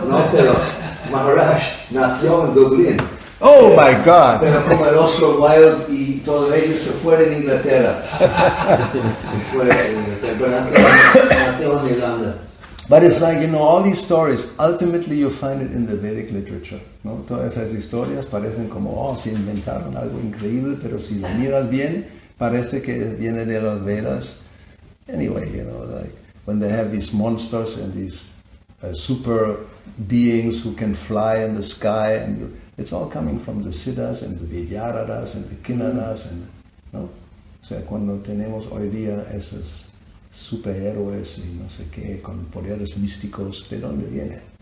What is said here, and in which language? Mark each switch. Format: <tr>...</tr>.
<es>Pero Maharaj nació en Dublín.</es> <en>Oh my God!</en> <es>Pero como el Oscar Wilde y todos ellos se fueron a Inglaterra. Se fue a Inglaterra, pero nació en Irlanda.</es> <en>But it's like, all these stories, ultimately you find it in the Vedic literature, ¿no?</en> <es>Todas esas historias parecen como, se inventaron algo increíble, pero si lo miras bien, parece que viene de los Vedas.</es> <en>Anyway, like when they have these monsters and these super beings who can fly in the sky, and it's all coming from the Siddhas and the Vidyaradas and the Kinnaras, ¿no?</en> <es>O sea, cuando tenemos hoy día esos superhéroes y no sé qué, con poderes místicos, ¿de dónde viene?</es>